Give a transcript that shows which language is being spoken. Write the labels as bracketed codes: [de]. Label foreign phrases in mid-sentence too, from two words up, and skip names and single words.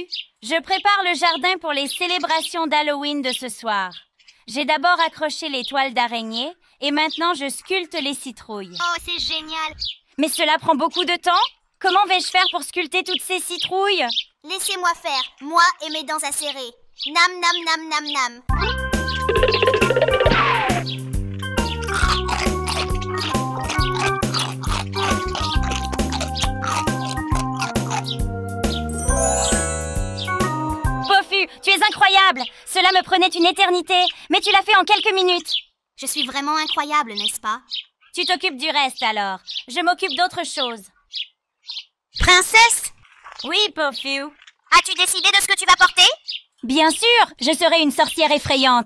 [fr] Je prépare le jardin pour les célébrations d'Halloween de ce soir. J'ai d'abord accroché les toiles d'araignée et maintenant je sculpte les citrouilles. Oh, c'est génial! Mais cela prend beaucoup de temps. Comment vais-je faire pour sculpter toutes ces citrouilles? Laissez-moi faire, moi et mes dents acérées. Nam nam nam nam nam. Pofu, tu es incroyable! Cela me prenait une éternité, mais tu l'as fait en quelques minutes. Je suis vraiment incroyable, n'est-ce pas? Tu t'occupes du reste alors. Je m'occupe d'autre chose. Princesse, Oui, Pofu. as-tu décidé de ce que tu vas porter? Bien sûr, je serai une sorcière effrayante.